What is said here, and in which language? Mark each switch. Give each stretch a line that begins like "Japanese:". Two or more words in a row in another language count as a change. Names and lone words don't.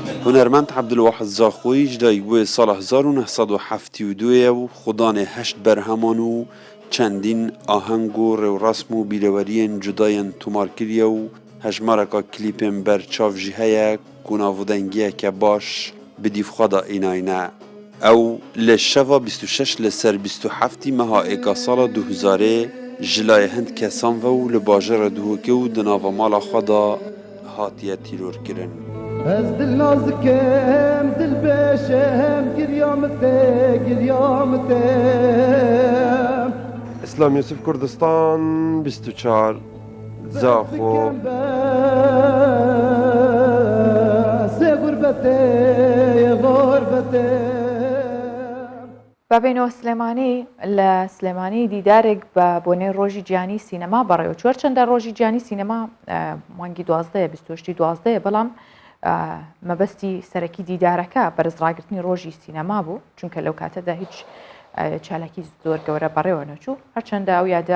Kurdish: هونەرمەند عەبدولواحد زاخۆیش دایکبووە ساڵە 1972 و خودانێ 8 بەرهەمان و چەندین ئاهەنگ و ڕێوڕەسم و بیرەوەریên جودایان تۆمار کردیە و هەژمارێکا کلیپên بەرچاو jî heye ku navdengiyeke baş bi dîvxwe da înayîne. Ew li şeva 26 li ser 27 meha êka sala 2000 ji layê hind kesan ve û li bajara Duhokê û di nava mala xwe da hatiye tîrorkirin. Ez dil nazikim, dil beşem, giryam te. اسلام یوسف کوردستان 24 زاخۆ Se gurbete, gurbete.
Central Kurdish: بابێنەوە سلێمانی لە سلێمانی دیدارێک بە بۆنەی ڕۆژی گیانی سینەما بەڕێوە چوار چەندە ڕۆژی گیانی سینەما مانگی 12 بەڵام مەبەستی سەرەکی دیدارەکە بەرزڕاگررتنی ڕۆژی سینەما بوو چونکە لەو کاتەدا هیچ چالاکی زۆر گەورە بەڕێوە نەچوو هەرچەندە ئەو یادا